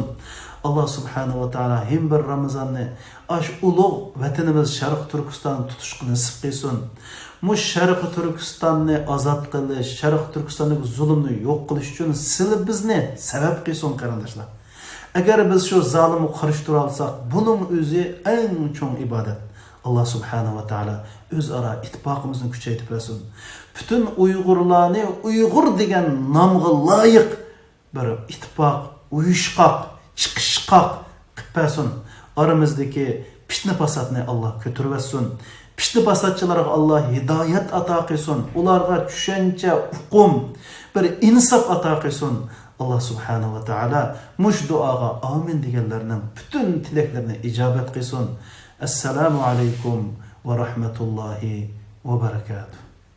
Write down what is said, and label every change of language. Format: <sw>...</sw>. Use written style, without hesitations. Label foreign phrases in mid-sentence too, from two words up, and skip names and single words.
<ar>الله سبحانه وتعالى</ar> <uz>hem bir Ramazonni ash ulug' vatanimiz Sharq Turkiston tutishni nasib qilsin. Mush Sharq Turkistonni ozod qilish, Sharq Turkistondagi zulmni yo'q qilish uchun siz bizni sabab qilsin qarindoshlar. Agar biz shu zolimni qarshi tura olsak, buning o'zi eng cho'ng ibodat.</uz> <ar>الله سبحانه وتعالى</ar> <uz>o'zaro ittifoqimizni kuchaytirib bersin. Bütün Uyg'urlarni Uyg'ur degan nomga loyiq bir ittifoq, uyushqoq, chiqishqoq qilib bersin. Oramizdagi fitna fasodni Alloh ko'tarib bersin. Fitna fasodchilarga Alloh hidoyat ato qilsin. Ularga tushuncha, uqum, bir insof ato qilsin.</uz> <ar>الله سبحانه وتعالى</ar> <uz>mush duoga amin deganlarning bütün tilaklarini ijobat qilsin.</uz> <ar>السلام عليكم ورحمة الله وبركاته.</ar>